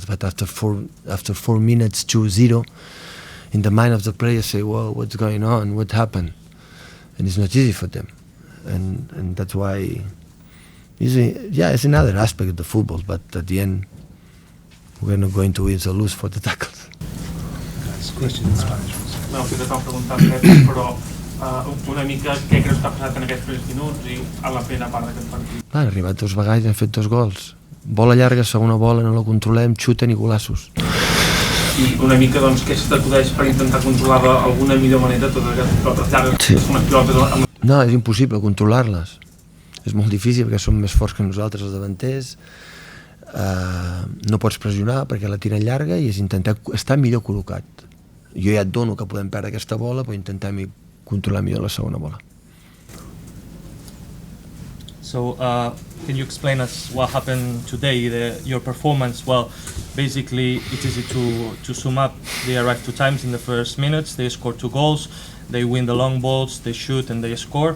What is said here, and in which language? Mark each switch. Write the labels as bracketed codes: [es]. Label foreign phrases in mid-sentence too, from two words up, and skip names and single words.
[en] But after 4 minutes, 2-0, in the mind of the player say, "Whoa, what's going on? What happened?" And it's not easy for them, and that's why. It's another aspect of the football. But at the end, we're not going to win or lose for the tackles. Question in Spanish. [ca] No, que t'estava preguntant, però una mica què creus que ha passat en aquests primers minuts i a la plena part d'aquest partit? Han arribat 2 vegades i han fet 2 gols. Bola llarga, segona bola, no la controlem, xuten i golassos. I una mica, doncs, què se t'acudeix per intentar controlar d'alguna millor manera totes aquestes pilotes llargues? Sí. Són unes pilotes... No, és impossible controlar-les. És molt difícil perquè són més forts que nosaltres els davanters. No pots pressionar perquè la tiren llarga i és intentar estar millor col·locat. Jo ja et dono que podem perdre aquesta bola, però intentar controlar millor la segona bola. [en] So, can you explain us what happened today, your performance? Well, basically, it's easy to sum up. They arrived 2 times in the first minutes, they scored 2 goals, they win the long balls, they shoot and they score.